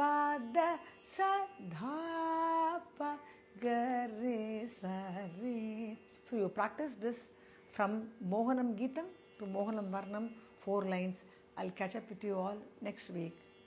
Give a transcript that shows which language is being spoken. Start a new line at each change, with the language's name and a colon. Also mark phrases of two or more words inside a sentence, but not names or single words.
English: da sa dha pa ga re sa re. So you practice this from Mohanam Gitam to Mohanam Varnam, 4 lines. I'll catch up with you all next week.